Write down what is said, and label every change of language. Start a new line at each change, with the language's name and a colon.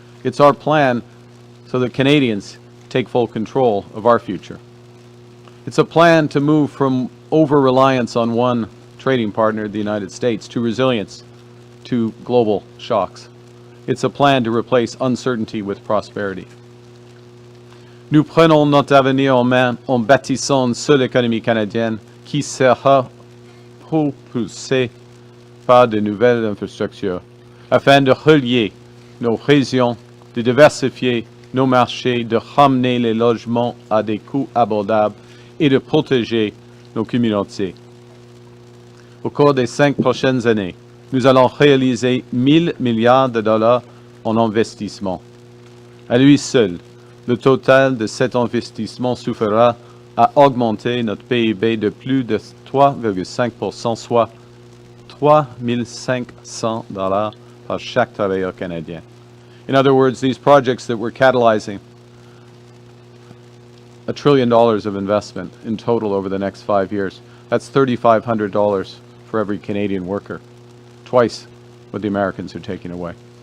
English: It's our plan so that Canadians take full control of our future. It's a plan to move from over-reliance on one trading partner, the United States, to resilience to global shocks. It's a plan to replace uncertainty with prosperity.
French: Nous prenons notre avenir en main en bâtissant une seule économie canadienne qui sera propulsée par de nouvelles infrastructures, afin de relier nos régions, de diversifier nos marchés, de ramener les logements à des coûts abordables et de protéger nos communautés. Au cours des 5 prochaines années, nous allons réaliser 1 000 milliards de dollars en investissement. À lui seul, le total de cet investissement suffira à augmenter notre PIB de plus de 3,5%, soit 3 500 dollars par chaque travailleur canadien.
English: In other words, these projects that we're catalyzing, $1 trillion of investment in total over the next 5 years. That's $3,500 for every Canadian worker, twice what the Americans are taking away.